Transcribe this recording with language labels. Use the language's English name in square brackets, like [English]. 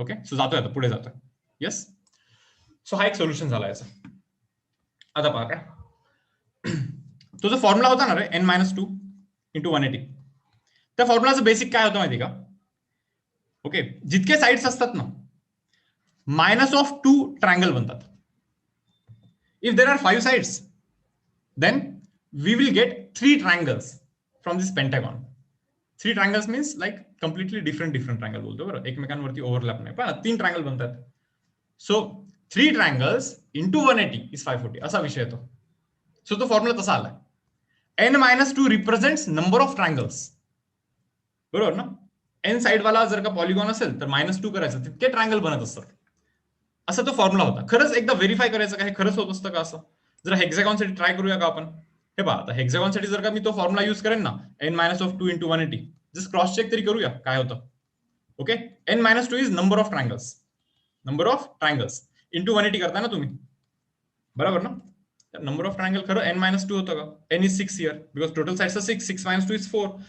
[Marathi] Okay, so जातोय आता, पुढे जातोय. येस. सो हा एक सोल्युशन झाला याचा. आता पहा काय, तो जो फॉर्म्युला होता ना रे, n-2 इंटू 180, त्या फॉर्म्युलाचं बेसिक काय होतं माहिती का? ओके, जितके साइड्स असतात ना, -2 ट्रायंगल बनतात. [English] If there are 5 sides then we will get 3 triangles from this pentagon. [Marathi] 3 triangles means like completely different triangle बोलतो, बरोबर, एकमेकांवरती ओव्हरलॅप नाही, पण 3 ट्रायंगल बनतात. सो 3 ट्रायंगल्स इंटू 180 इज 540 असा विषय येतो. सो तो फॉर्म्युला तसा आलाय. [English] n-2 represents number of triangles, बरोबर ना. [Marathi] n साइड वाला जर का पॉलिगॉन असेल तर -2 करायचं, तितके ट्रायंगल बनत असतात. असा तो फॉर्म्युला होता. खरंच एकदा व्हेरीफाय करायचं का हे खरंच होत असतं का असं? जरा हेक्झॅगॉन साठी ट्राय करूया का आपण? हे पहा, आता हेक्झॅगॉन साठी जर का मी तो फॉर्म्युला यूज करेन ना, n-2 into 180, just cross check तरी करूया काय होतं. Okay, n-2 is number of triangles into 180 करताय ना तुम्ही, बरोबर ना. नंबर ऑफ ट्रायंगल खरं n-2 होतं का? [English] n is 6 here because total sides 6 - 2 is 4.